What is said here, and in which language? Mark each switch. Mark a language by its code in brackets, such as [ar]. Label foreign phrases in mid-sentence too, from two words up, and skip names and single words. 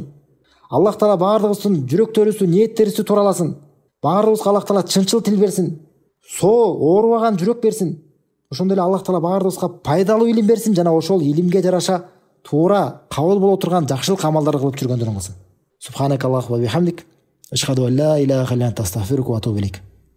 [ky] Аллах Таала баардыгыбыздын жүрөктөрүбүздү, ниеттерибизди туураласын. Баардыгыбызга Аллах Таала чынчыл тил берсин. Оорубаган жүрөк берсин. Ошондой эле Аллах Таала баардыгыбызга пайдалуу илим берсин жана ошол илимге жараша туура кабыл боло турган жакшылык амалдарды кылып жүргөндөрүн кылсын. [ar] سبحانك اللهم وبحمدك أشهد أن لا إله إلا أنت أستغفرك وأتوب إليك.